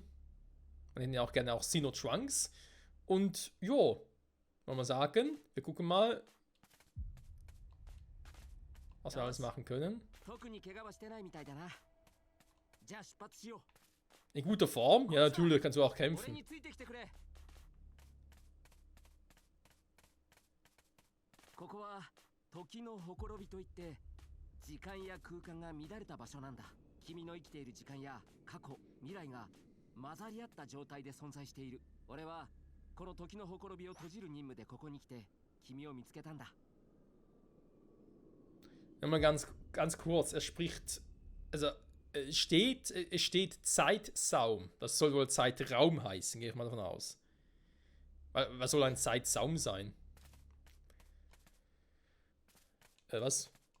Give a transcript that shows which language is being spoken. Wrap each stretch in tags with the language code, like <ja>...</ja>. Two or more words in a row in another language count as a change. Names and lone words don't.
<de>Man nennt ja auch gerne auch Xeno Trunks. Und ja, wollen wir sagen, wir gucken mal, was wir alles machen können. In guter Form? Ja, natürlich kannst du auch kämpfen.</de> <ja>時間や空間が乱れた場所なんだ。君の生きている時間や過去、未来が混ざり合った状態で存在している。俺はこの時のほころびを閉じる任務でここに来て君を見つけたんだ。</ja> <de>Nochmal ganz kurz, er spricht, also es steht Zeitsaum. Das soll wohl Zeitraum heißen, gehe ich mal davon aus. Was soll ein Zeitsaum sein? Was?</de>